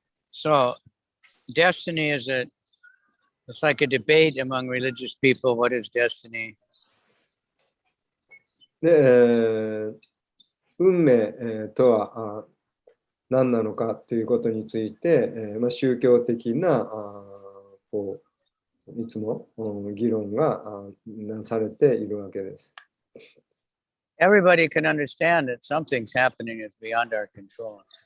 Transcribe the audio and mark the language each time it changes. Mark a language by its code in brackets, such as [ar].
[en] So destiny is it's like a debate among religious people. What is destiny? [ja] で、運命とは何なのかということについて、宗教的なこういつも議論がなされているわけです。 [en] Everybody can understand that something's happening is beyond our control.